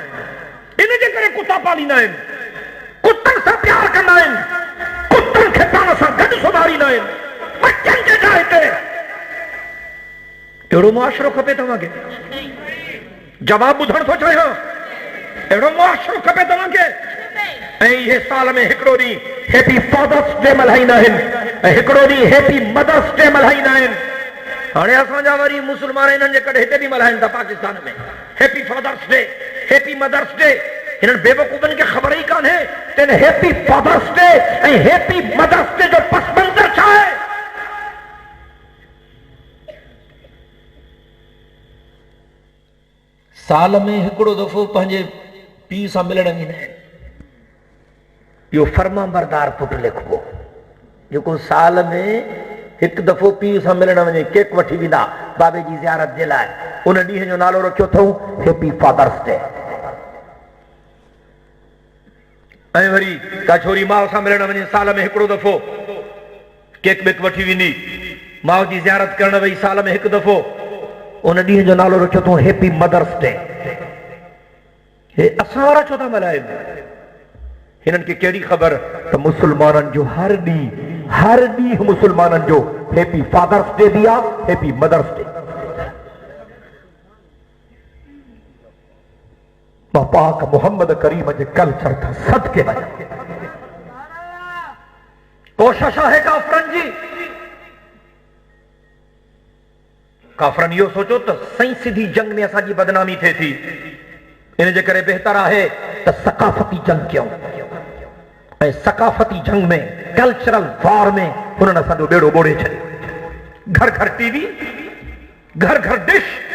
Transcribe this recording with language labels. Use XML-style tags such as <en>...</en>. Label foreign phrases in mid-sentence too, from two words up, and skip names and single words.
<sd>कुतनि सां प्यार कंदा आहिनि कुतनि खे पाण सां गॾु सुधारींदा आहिनि बच्चनि जे जाइ ते अहिड़ो मुआशिरो खपे तव्हांखे जवाब ॿुधण थो चाहियां अहिड़ो मुआशिरो खपे तव्हांखे ऐं इहे साल में हिकिड़ो ॾींहुं</sd> <en>happy fathers day</en> <sd>मल्हाईंदा आहिनि ऐं हिकिड़ो ॾींहुं</sd> <en>happy mothers day</en> <sd>मल्हाईंदा आहिनि हाणे असांजा वरी मुस्लमान इन्हनि जे करे हिते बि मल्हाइनि था पाकिस्तान में</sd> <en>happy fathers day happy mothers day</en> <sd>इन्हनि बेवकूफ़नि खे ख़बर ई कान्हे त</sd> <en>happy fathers day</en> <sd>ऐं</sd> <en>happy mothers day</en> <sd>जो पस मंज़र छा आहे साल में हिकिड़ो दफ़ो पंहिंजे पीउ सां मिलण वेंदा आहिनि इहो फर्मा बरदार पुटु लिखबो जेको साल में हिकु दफ़ो पीउ सां मिलण वञे केक वठी वेंदा बाबे जी ज़ियारत जे लाइ उन ॾींहं जो नालो रखियो अथऊं</sd> <en>happy fathers day</en> <sd>ऐं वरी का छोरी माउ सां मिलण वञे साल में हिकिड़ो दफ़ो केक बेक वठी वेंदी माउ जी ज़ियारत करण वई साल में हिकु दफ़ो उन ॾींहं जो नालो रखियो अथऊं</sd> <en>happy mothers day</en> <sd>हे असां वारा छो था मल्हाइनि हिननि खे कहिड़ी ख़बर त मुस्लमाननि जो हर ॾींहुं मुस्लमाननि जो</sd> <en>happy fathers day</en> <sd>बि आहे</sd> <en>happy mothers day</en> <sd>मां पाक मोहम्मद करीम जे कल्चर खां सदके वञा कोशिश आहे काफ़रनि इहो सोचो त सही सिधी जंग में असांजी बदनामी थिए थी इन जे करे बहितर आहे त सकाफ़ती जंग कयूं ऐं सकाफ़ती जंग में</sd> <en>cultural war</en> <sd>में हुननि असांजो बेड़ो ॿोड़े छॾियो घर घर टीवी घर घर डिश</sd>